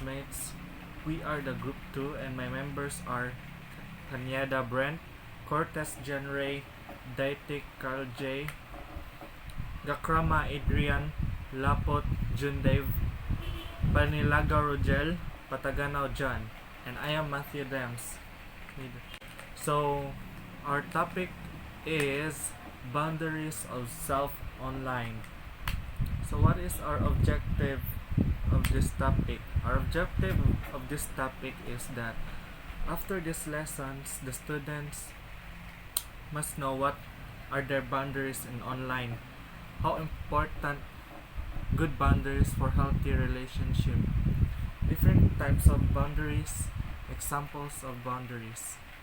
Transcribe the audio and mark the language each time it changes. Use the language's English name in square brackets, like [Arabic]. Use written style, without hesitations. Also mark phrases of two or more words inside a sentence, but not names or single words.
[English] Roommates. We are the group 2 and my members are Kanyeda Brent, Cortez Jenray, Daitik Carl J, Gakrama Adrian, Lapot Jundev, Panilaga Rogel, Pataganaw John, and I am Matthew Dems. So, our topic is boundaries of self online. So, what is our objective of this topic? Our objective of this topic is that after these lessons, the students must know what are their boundaries in online, how important good boundaries for healthy relationship, different types of boundaries, examples of boundaries.